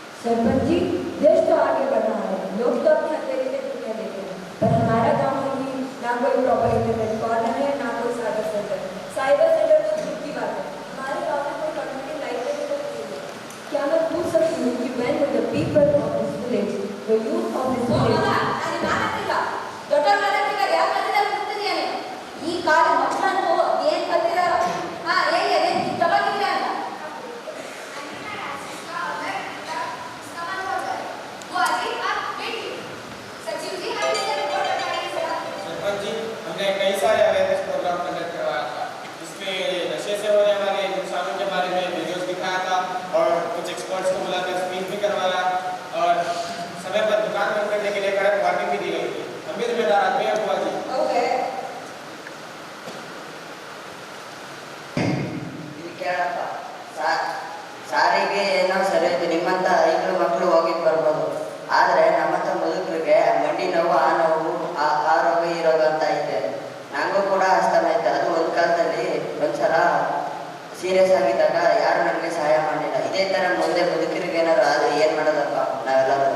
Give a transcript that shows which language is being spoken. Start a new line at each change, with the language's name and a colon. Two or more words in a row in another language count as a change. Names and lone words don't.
Hindi: सरपंच जी, देश तो आगे बढ़ रहा है, लोग तो अपने हथेली में दुनिया देते हैं, पर हमारा गांव में ही ना कोई
English: proper internet corner
Hindi: है, ना कोई
English: cyber center. cyber center
Hindi: तो दूर की बात है, हमारे गांव में कोई
English: community library
Hindi: तक नहीं है। क्या मैं पूछ सकती हूँ कि
English: when will the people of this village, the youth of this village,
Kannada: ದೊಡ್ಡವ್ರ ಮಾತಾಡ್ತಿದ್ದಾರೆ, ಯಾರು ಮಾತಾಡ್ತಾರೆ ಗೊತ್ತಿದೆಯೇನೆ? ಈ ಕಾಲ ಮಕ್ಕಳಂತೂ ಏನ್ ಕಲ್ತಿದಾರ? ಹಾ ಹೇಗೆ ಅದೇನ್ ತಗೊಂಡಿಲ್ಲ ಅಂತ
Hindi: सरपंच जी, हमने कई सारे
English: awareness program
Hindi: कंडक्ट करवाया था, जिसमें नशे से होने वाले नुकसानों के बारे में वीडियोस दिखाया था और कुछ एक्सपर्ट्स को बुलाकर स्पीच भी करवाया और समय पर दुकान बंद करने के लिए कड़क वार्निंग भी दी गई थी। हम भी जिम्मेदार आदमी हैं बुआ जी।
Kannada: ಓಕೆ ಇಲ್ಲಿ ಕೇಳಪ್ಪ, ಸಾರಿಗೆ ಏನೋ ಸರಿ ಐತಿ, ನಿಮ್ಮಂತ 5 ಮಕ್ಕಳು ಹೋಗಿದ್ದು ಬರ್ಬೋದು, ಆದರೆ ನಮ್ಮಂತ ಮುದುಕರಿಗೆ ಮಂಡಿ ನೋವು, ಆ ನೋವು, ಆ ರೋಗ ಈ ರೋಗ ಅಂತ ಐತೆ. ನನಗೂ ಕೂಡ ಅಸ್ತಮ ಐತೆ. ಅದು ಒಂದು ಕಾಲದಲ್ಲಿ ಒಂದ್ಸಲ ಸೀರಿಯಸ್ ಆಗಿದ್ದಾಗ ಯಾರು ನಮಗೆ ಸಹಾಯ ಮಾಡಲಿಲ್ಲ. ಇದೇ ಥರ ಮುಂದೆ ಮುದುಕರಿಗೆ ಏನಾದ್ರು ಆದರೆ ಏನು ಮಾಡೋದಪ್ಪ ನಾವೆಲ್ಲರೂ?